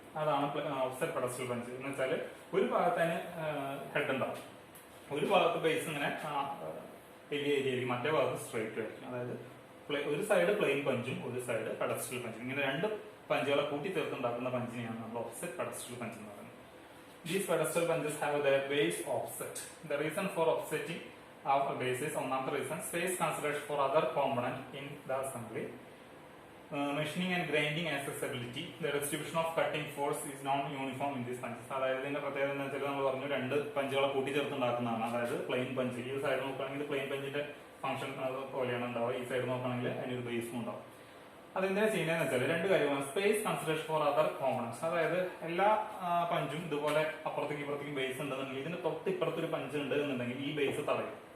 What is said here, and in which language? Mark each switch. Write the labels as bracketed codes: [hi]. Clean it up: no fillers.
[ml] അതാണ് offset pedestal punch എന്ന് വെച്ചാൽ ഒരു ഭാഗത്ത് അതിന് ഹെഡ് ഉണ്ടാവും, ഒരു ഭാഗത്ത് ബേസ് ഇങ്ങനെ വലിയ ഏരിയയിലേക്ക്, മറ്റേ ഭാഗത്ത് സ്ട്രൈറ്റ് ആയിരിക്കും. അതായത് ഒരു സൈഡ് പ്ലെയിൻ പഞ്ചും ഒരു സൈഡ് പെഡസ്ട്രൽ പഞ്ചും, ഇങ്ങനെ 2 പഞ്ചുകളെ കൂട്ടി ചേർത്തുണ്ടാക്കുന്ന പഞ്ചിനെയാണ് നമ്മൾ ഓഫ്സെറ്റ് പെഡസ്ട്രൽ പഞ്ച് എന്ന് പറയുന്നത്. [en] These pedestal punches have their base offset. The reason for offsetting of a base is [ml] ഒന്നാമത്തെ [en] reason space consideration for other component in the assembly. Machining and grinding accessibility, the distribution of cutting force is non uniform in these punches. [ml] അതായത് ഇതിന്റെ പ്രത്യേകത എന്ന് വെച്ചാൽ നമ്മൾ പറഞ്ഞു രണ്ട് പഞ്ചുകളെ കൂട്ടിച്ചേർത്തുണ്ടാക്കുന്നതാണ്. അതായത് പ്ലെയിൻ പഞ്ച്, ഈ സൈഡ് നോക്കുകയാണെങ്കിൽ പ്ലെയിൻ പഞ്ചിന്റെ ഫംഗ്ഷൻ പോലെയാണ് ഉണ്ടാവുക, ഈ സൈഡ് നോക്കുകയാണെങ്കിൽ അതിനൊരു ബേസും ഉണ്ടാവും. അതെന്താ ചെയ്യുന്നതെന്ന് വെച്ചാൽ രണ്ട് കാര്യമാണ്. [en] space consideration for other components, [ml] അതായത് എല്ലാ പഞ്ചും ഇതുപോലെ അപ്പുറത്തേക്ക് ഇപ്പുറത്തേക്ക് ബേസ് ഉണ്ടെന്നുണ്ടെങ്കിൽ ഇതിന് തൊട്ട് ഇപ്പുറത്തൊരു പഞ്ച് ഉണ്ട് എന്നുണ്ടെങ്കിൽ ഈ ബേസ് തടയും.